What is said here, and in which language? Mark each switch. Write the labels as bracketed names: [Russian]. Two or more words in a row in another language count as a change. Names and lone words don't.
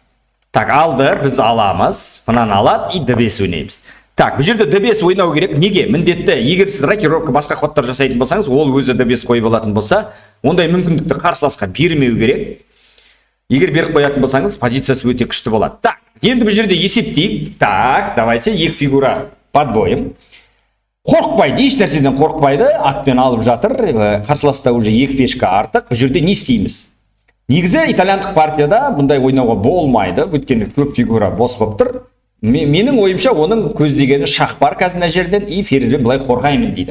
[Kazakh] Так, алды, біз аламыз, мынаны алады, и D5 ойнаймыз. Так, бұл жерде D5 ойнау керек. Неге? Міндетті, егер сіз рокировка басқа ходтар жасайтын болсаңыз, ол өзі D5 қойып алатын болса, ондай мүмкіндікті қарсыласқа бермеу керек. Егер беріп қоятын болсаңыз, позициясы өте күшті болады. Так, енді бұл жерде есептейік. [Russian] Так, давайте екі фигура под боем. [Kazakh] Қорықпайды, еш нәрседен қорықпайды, атпен алып жатыр. Қарсыласта уже екі пешка артық. Бұл жерде не істейміз? Негізі итальяндық партияда бұндай ойнауға болмайды, өйткені көп фигура бос болып тұр. Менің ойымша оның көздегені шах бар қазір мына жерден, и ферзбен былай қорғаймын дейді.